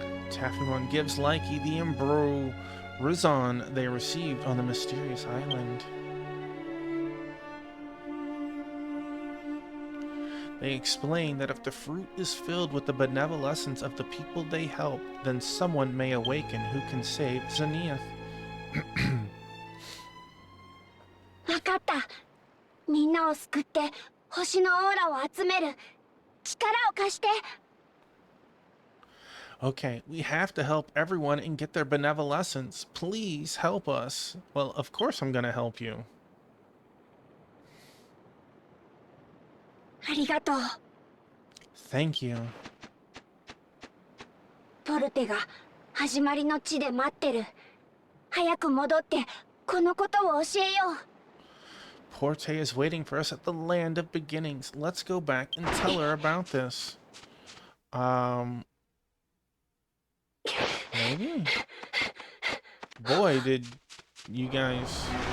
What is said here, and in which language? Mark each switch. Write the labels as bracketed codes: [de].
[en] Taffimon gives Likey the Embro Rizon they received on the mysterious island. They explain that if the fruit is filled with the benevolence of the people they help, then someone may awaken who can save Zenith. [ja] わかった。みんなを救って星のオーラを集める。力を貸して。 [en] Okay, we have to help everyone and get their benevolence. Please help us. Well, of course I'm gonna help you. [ja] ありがとう。 [en] Thank you. [ja] ポルテが始まりの地で待ってる。早く戻ってこのことを教えよう。 [en] Porte is waiting for us at the land of beginnings. Let's go back and tell her about this. Maybe? Boy, did you guys...